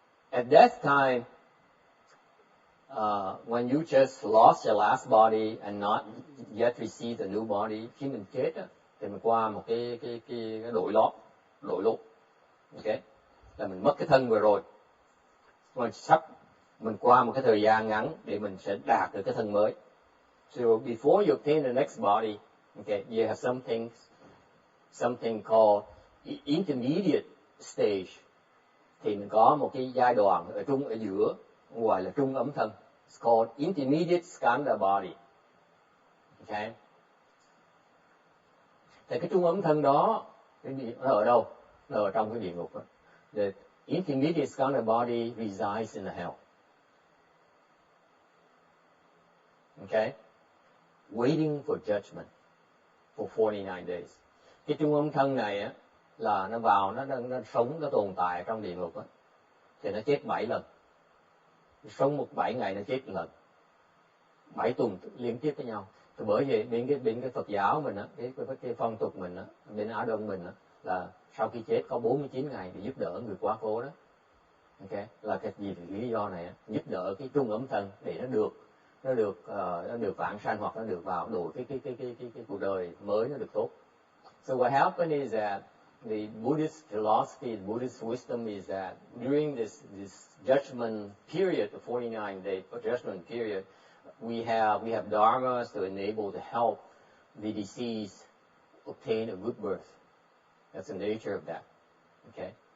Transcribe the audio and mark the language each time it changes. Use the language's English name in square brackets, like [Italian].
[English] At that time, when you just lost your last body and not yet received a new body, [Vietnamese] khi mình chết á, thì mình qua một cái đội lốt, okay, là mình mất cái thân vừa rồi, mình qua một cái thời gian ngắn để mình sẽ đạt được cái thân mới. [English] So before you obtain the next body, okay, you have something called intermediate stage. [Vietnamese] Thì mình có một cái giai đoạn ở giữa, gọi là trung ấm thân. [English] It's called intermediate skandha body. Okay. [Vietnamese] Thì cái trung ấm thân đó, nó ở đâu? Nó ở trong cái địa ngục đó. [English] The intermediate skandha body resides in the hell. Okay. Waiting for judgment for 49 days. [Vietnamese] Cái trung ấm thân này á, là nó vào, nó sống, nó tồn tại trong địa ngục á, thì nó chết 7 lần. Sống 7 ngày nó chết một lần, 7 tuần liên tiếp với nhau. Thì bởi vậy bên cái Phật giáo mình á, cái phong tục mình á, bên Á Đông mình á, là sau khi chết có 49 ngày để giúp đỡ người quá cố đó. Okay. Là cái gì thì lý do này á, giúp đỡ cái trung ấm thân để nó được vãng sanh, hoặc nó được vào đổi cái cuộc đời mới nó được tốt. [English] So what happened is that the Buddhist philosophy, the Buddhist wisdom is that during this judgment period, the 49-day judgment period, we have dharmas to enable to help the deceased obtain a good birth. That's the nature of that. Okay.